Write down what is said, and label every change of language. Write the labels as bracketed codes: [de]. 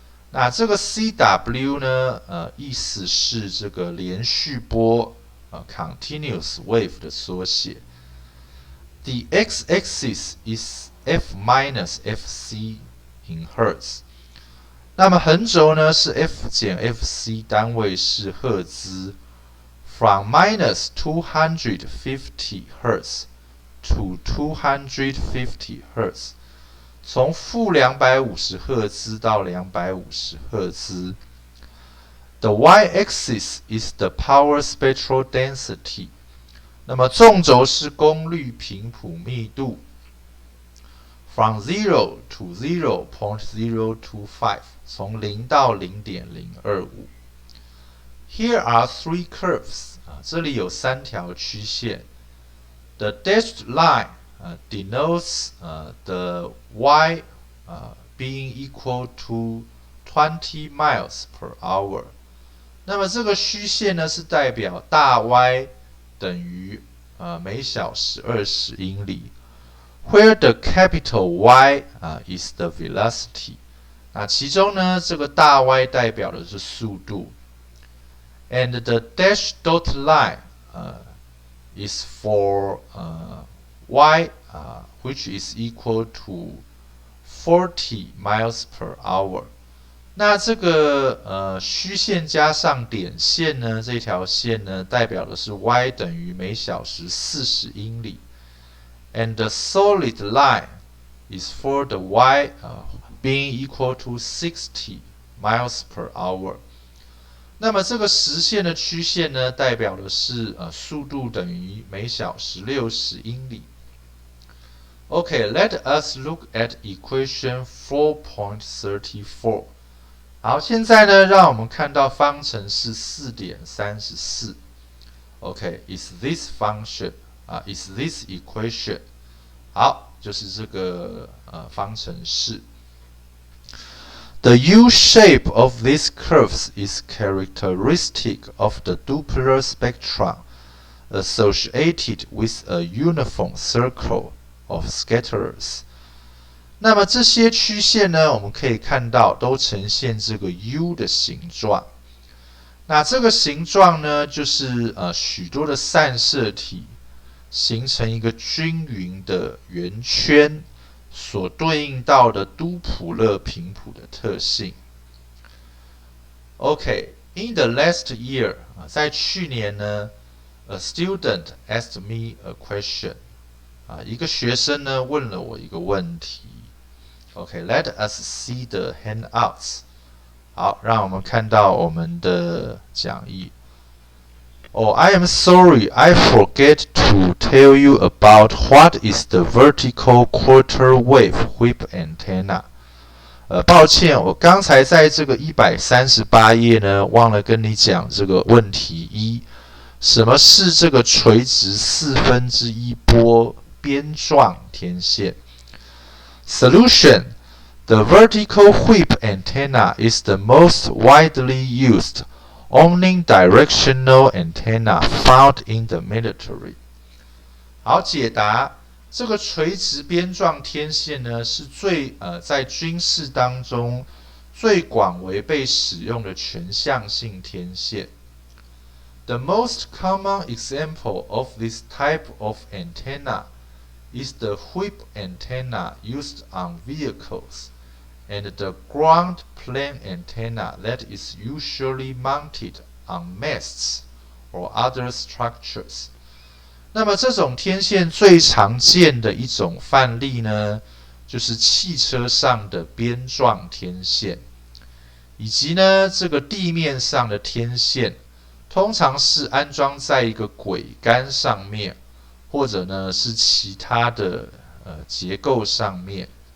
[zh] 那这个 CW 呢，意思是这个连续波continuous wave 的缩写。 [en] The x-axis is f minus fc in hertz。 [zh] 那么横轴呢是 f 减 fc， 单位是赫兹。 [en] From minus 250 hertz to 250 hertz， [zh] 从负250赫兹到250赫兹。 [en] The y-axis is the power spectral density。 [zh] 那么纵轴是功率频谱密度。 [en] From 0 to 0.025， [zh] 从0到0.025。 [en] Here are 3 curves。 [zh] 这里有3条曲线。 [en] The dashed line denotes the y being equal to 20 miles per hour。 [zh] 那么这个虚线呢是代表大 y 等于每小时20英里。 [en] Where the capital Y is the velocity。 [zh] 那其中呢，这个大 Y 代表的是速度。 [en] And the dashed dot line is for y which is equal to 40 miles per hour。 [zh] 那这个虚线加上点线呢，这条线呢代表的是 y 等于每小时40英里 ， [en] and the solid line is for the y being equal to 60 miles per hour。 [zh] 那么这个实线的曲线呢，代表的是速度等于每小时60英里。 [en] Okay, let us look at equation 4.34。 [zh] 好，现在呢，让我们看到方程式4.34。 [en] Okay, is this function is this equation？ [zh] 好，就是这个方程式。 [en] The U shape of these curves is characteristic of the Doppler spectrum associated with a uniform circle of scatterers。 [zh] 那么这些曲线呢，我们可以看到都呈现这个 U 的形状。那这个形状呢，就是许多的散射体形成一个均匀的圆圈，所对应到的都普勒频谱的特性。 [en] Okay, in the last year， [zh] 在去年呢 [en] ，a student asked me a question。 [zh] 一个学生呢问了我一个问题。 [en] Okay, let us see the handouts。 [zh] 好，让我们看到我们的讲义。 [en] Oh, I am sorry, I forget to tell you about what is the vertical quarter wave whip antenna。 [zh] 抱歉，我刚才在这个138页呢，忘了跟你讲这个问题一，什么是这个垂直1/4波边状天线 ？ [en] Solution: The vertical whip antenna is the most widely used omnidirectional antenna found in the military。 [zh] 好，解答。这个垂直边状天线呢，是在军事当中最广为被使用的全向性天线。 [en] The most common example of this type of antenna is the whip antenna used on vehicles, and the ground plane antenna that is usually mounted on masts or other structures。 [zh] 那么这种天线最常见的一种范例呢，就是汽车上的边状天线，以及呢这个地面上的天线，通常是安装在一个轨杆上面，或者呢是其他的结构上面。